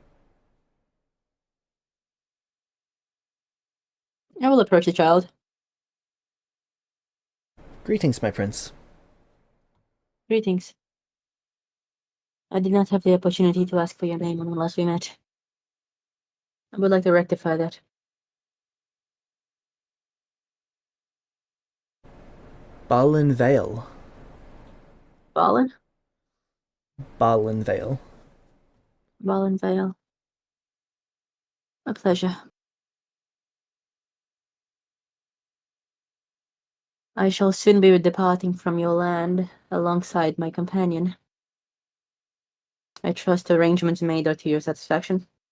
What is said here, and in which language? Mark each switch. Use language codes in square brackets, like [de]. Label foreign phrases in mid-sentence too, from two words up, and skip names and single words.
[en] I will approach the child. Greetings, my prince. Greetings. I did not have the opportunity to ask for your name when last we met. I would like to rectify that. Balin Vale. Balin? Balin Vale. Balin Vale. A pleasure. I shall soon be departing from your land alongside my companion. I trust the arrangements made are to your satisfaction.